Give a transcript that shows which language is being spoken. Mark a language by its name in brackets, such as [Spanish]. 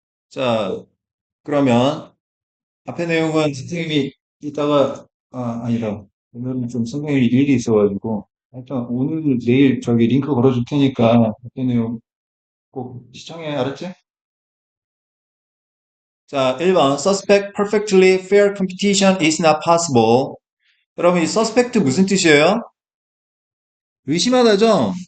[Korean] 자, 그러면 앞에 내용은 선생님이 이따가, 아니다. 오늘은 좀 선생님이 일이 있어가지고, 하여튼 오늘, 내일 저기 링크 걸어줄 테니까 앞에 내용 꼭 시청해, 알았지? 자, 1번. [English] Suspect perfectly fair competition is not possible. [Korean] 여러분, 이 suspect 무슨 뜻이에요? 의심하다죠?